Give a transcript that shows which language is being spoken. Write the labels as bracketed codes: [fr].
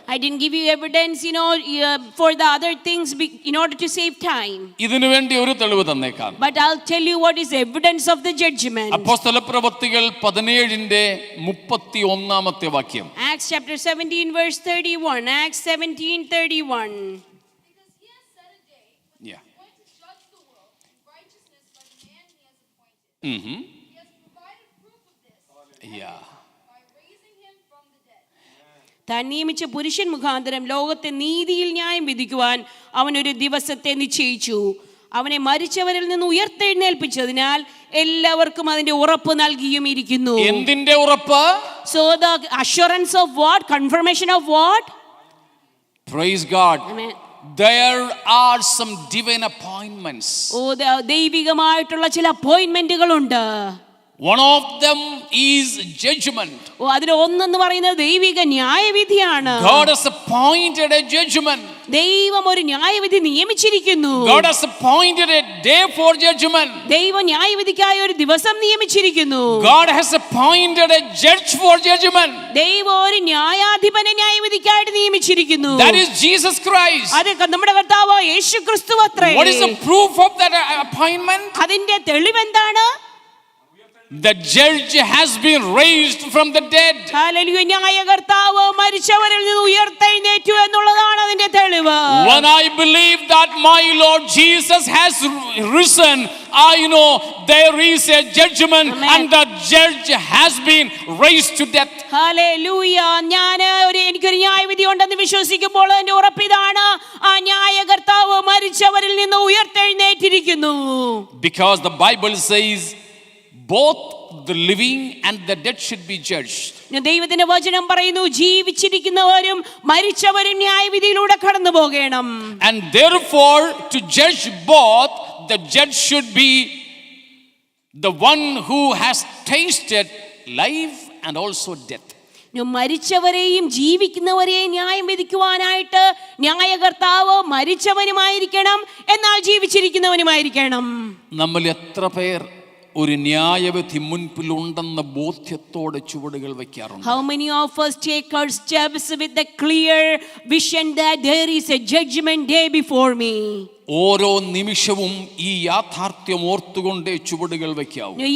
[en] I didn't give you evidence, for the other things in order to save time. [ml] ഇതിനു വേണ്ടി ഒരു തെളിവ് തന്നേക്കാം. [en] But I'll tell you what is evidence of the judgment. [ml] അപ്പോസ്തലപ്രവൃത്തികൾ 17-ാമത്തെ വാക്യം. [en] Acts chapter 17 verse 31. Acts 17:31. Because he has set a day Yeah. when to judge the world in righteousness by the man he has appointed. He has provided proof of this Yeah. by raising him from the dead. [ml] താൻ നിയമിച്ച പുരുഷൻ മുഖാന്തരം ലോകത്തെ നീതിയിൽ ന്യായം വിധിക്കുവാൻ അവനൊരു ദിവസത്തെ നിശ്ചയിച്ചു. അവനെ മരിച്ചവരിൽ നിന്ന് ഉയർത്തെഴുന്നേൽപ്പിച്ചതിനാൽ എല്ലാവർക്കും അതിന്റെ ഉറപ്പ് നൽകിയും ഇരിക്കുന്നു. എന്തിന്റെ ഉറപ്പ്? [en] So the assurance of what? Confirmation of what? Praise God. Amen. There are some divine appointments. [ml] ദൈവികമായിട്ടുള്ള ചില അപ്പോയിന്റ്മെന്റുകളുണ്ട്. [en] One of them is judgment. [ml] അതിൽ ഒന്നെന്ന് പറയുന്നത് ദൈവിക ന്യായവിധിയാണ്. [en] God has appointed a judgment. [ml] ദൈവം ഒരു ന്യായവിധി നിയമിച്ചിരിക്കുന്നു. [en] God has appointed a day for judgment. [ml] ദൈവം ന്യായവിധിക്കായി ഒരു ദിവസം നിയമിച്ചിരിക്കുന്നു. [en] God has appointed a judge for judgment. [ml] ദൈവം ഒരു ന്യായാധിപനെ ന്യായവിധിക്കായിട്ട് നിയമിച്ചിരിക്കുന്നു. [en] That is Jesus Christ. [ml] അത് നമ്മുടെ കർത്താവ് യേശുക്രിസ്തുവത്രേ. [en] What is the proof of that appointment? [ml] അതിന്റെ തെളിവെന്താണ്? [en] The judge has been raised from the dead. [ml] Hallelujah. ന്യായകർത്താവ് മരിച്ചവരിൽ നിന്ന് ഉയർത്തെഴുന്നേറ്റു എന്നുള്ളതാണ് അതിന്റെ തെളിവ്. [en] When I believe that my Lord Jesus has risen, I know there is a judgment. Amen. And the judge has been raised to death. [ml] Hallelujah. എനിക്കൊരു ന്യായവിധി ഉണ്ടെന്ന് വിശ്വസിക്കുമ്പോൾ അതിന്റെ ഉറപ്പിതാണ്, ആ ന്യായകർത്താവ് മരിച്ചവരിൽ നിന്ന് ഉയർത്തെഴുന്നേറ്റിരിക്കുന്നു. [en] Because the Bible says both the living and the dead should be judged. [ml] ദൈവത്തിന്റെ വചനം പറയുന്നു, ജീവിച്ചിരിക്കുന്നവരും മരിച്ചവരും ന്യായവിധിയിലൂടെ കടന്നു പോകണം. [en] And therefore to judge both, the judge should be the one who has tasted life and also death. [ml] മരിച്ചവരെയും ജീവിക്കുന്നവരെയും ന്യായം വിധിക്കുവാനായിട്ട് ന്യായകർത്താവ് മരിച്ചവനുമായിരിക്കണം, എന്നാൽ ജീവിച്ചിരിക്കുന്നവനുമായിരിക്കണം. നമ്മൾ എത്ര പേർ ഒരു ന്യായവിധി മുൻപിലുണ്ടെന്ന ബോധ്യത്തോടെ ചുവടുകൾ വയ്ക്കാറുണ്ട്? [en] How many of us take our steps with the clear vision that there is a judgment day before me? [ml] ഓരോ നിമിഷവും ഈ യാഥാർത്ഥ്യം ഓർത്തുകൊണ്ടേ ചുവടുകൾ വയ്ക്കാവൂ.